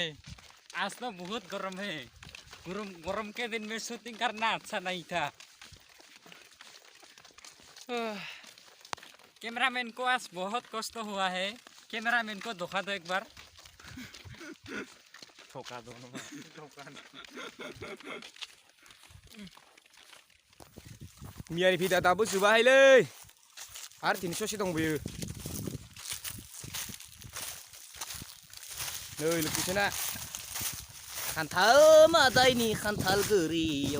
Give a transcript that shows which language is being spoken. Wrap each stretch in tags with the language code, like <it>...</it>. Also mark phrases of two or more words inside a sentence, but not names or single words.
<hi>आज तो बहुत गर्म है। गर्म के दिन में शूटिंग करना अच्छा नहीं था। कैमरामैन को आज बहुत कष्ट हुआ है। कैमरामैन को धोखा दो एक बार। धोखा दो</hi> <brx>मियानि भिडिअ दाबो जोबाहायलै आरो दिनै ससे दंबायो नै लकेसना खान्थाल मादायनि खान्थाल गोरियाव</brx>